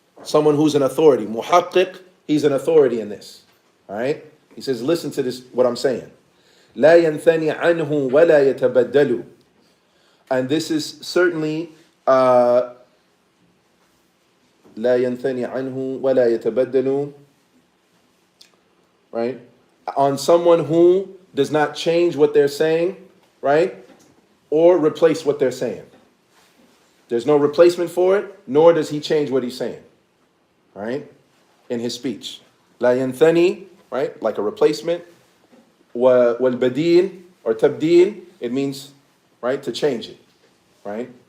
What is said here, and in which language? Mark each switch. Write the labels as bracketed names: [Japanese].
[English] Someone who's an authority. Muhaqqiq, he's an authority in this. All right? He says, listen to this, what I'm saying. [Arabic] لا ينثني عنه ولا يتبدل. [English] And this is certainly [Arabic] لا ينثني عنه ولا يتبدل. [English] Right? On someone who does not change what they're saying, right? Or replace what they're saying. There's no replacement for it, nor does he change what he's saying, right? In his speech. La yanthani, right? Like a replacement. Wal badil or tabdil, it means, right, to change it, right?